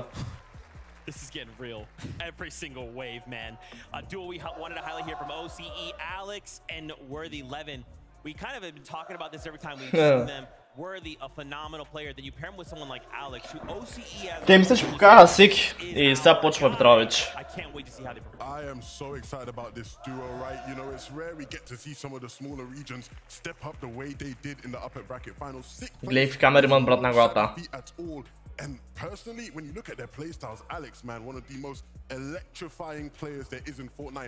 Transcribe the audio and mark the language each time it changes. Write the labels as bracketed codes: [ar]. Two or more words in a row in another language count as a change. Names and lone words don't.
[en] This is getting real. Every single wave, man. A duel we wanted to highlight here from OCE, Alex and Worthy Levin. We kind of have been talking about this every time we've seen them. Worthy, a phenomenal player. Then you pair him with someone like Alex, who OCE has. [bg] Те мисля, че покажа Сик и сега почва Петрович. [en] I can't wait to see how they perform. I am so excited about this duo, right? You know, it's rare we get to see some of the smaller regions step up the way they did in the upper bracket finals. [bg] Гледай в камериман, брат, на главата. [en] And personally, when you look at their playstyles, Alex, man, one of the most electrifying players there is in Fortnite.